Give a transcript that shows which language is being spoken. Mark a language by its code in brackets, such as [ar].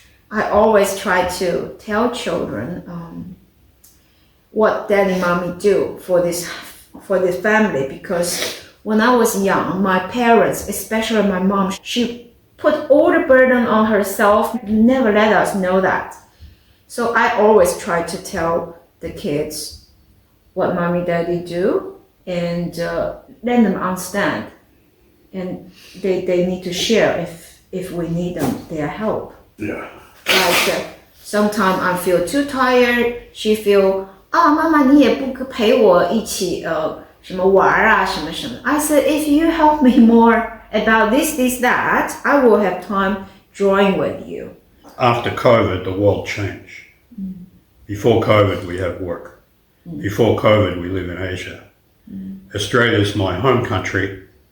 [en] I always try to tell children what daddy and mommy do for this family, because when I was young, my parents, especially my mom, she put all the burden on herself, never let us know that. So I always try to tell the kids what mommy, daddy do, and let them understand. And they need to share if we need them, their help. Yeah. Like sometimes I feel too tired, she feel, [zh] 妈妈你也不陪我一起什么玩啊什么什么。 [en] I said, if you help me more about this, that, I will have time drawing with you. After COVID, the world changed. Before COVID, we had work. Before COVID, we live in Asia. Australia is my home country.